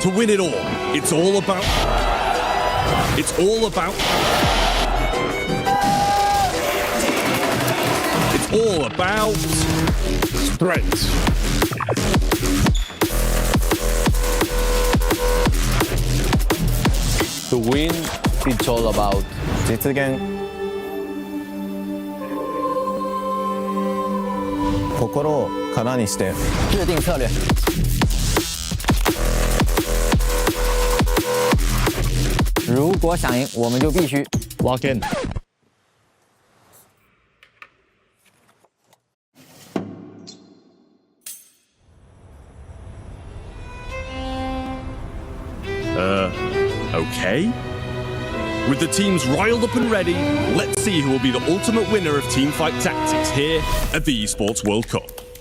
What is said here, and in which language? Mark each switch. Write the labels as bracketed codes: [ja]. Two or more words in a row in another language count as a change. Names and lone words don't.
[en] To win it all, it's all about strength. To win, it's all about 実現。 [ja] 心を空にして [zh] 制定策略。如果想赢，我们就必须 [en] lock in。 Okay. With the teams riled up and ready, let's see who will be the ultimate winner of teamfight tactics here at the Esports World Cup.